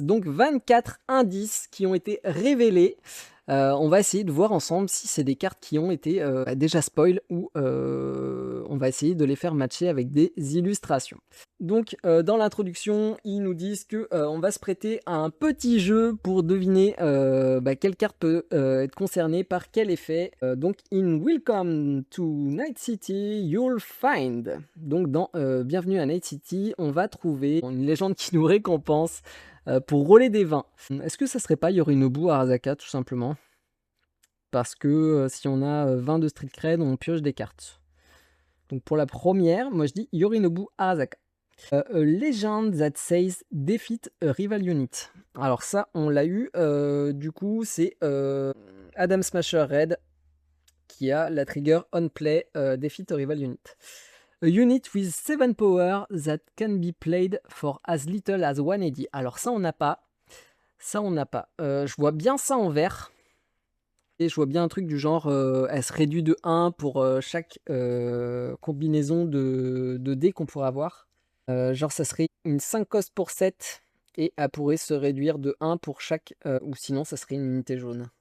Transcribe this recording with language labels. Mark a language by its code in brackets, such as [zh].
[fr] Donc 24 indices qui ont été révélés. On va essayer de voir ensemble si c'est des cartes qui ont été déjà spoil ou on va essayer de les faire matcher avec des illustrations. Donc dans l'introduction, ils nous disent que on va se prêter à un petit jeu pour deviner quelle carte peut être concernée par quel effet. [en] Donc in Welcome to Night City, you'll find. [fr] Donc dans Bienvenue à Night City, on va trouver une légende qui nous récompense pour rouler des vins. Est-ce que ça serait pas Yorinobu Arasaka tout simplement? Parce que si on a 20 de Street Cred, on pioche des cartes. Donc pour la première, moi je dis Yorinobu Arasaka. [en] A legend that says defeat a rival unit. [fr] Alors ça, on l'a eu. Du coup, c'est Adam Smasher Red qui a la [en] trigger on play defeat a rival unit. A unit with 7 power that can be played for as little as 180. [fr] Alors ça, on n'a pas. Ça, on n'a pas. Je vois bien ça en vert. Et je vois bien un truc du genre, elle se réduit de 1 pour chaque combinaison de dés qu'on pourrait avoir. Genre, ça serait une 5 cost pour 7 et elle pourrait se réduire de 1 pour chaque, ou sinon, ça serait une unité jaune.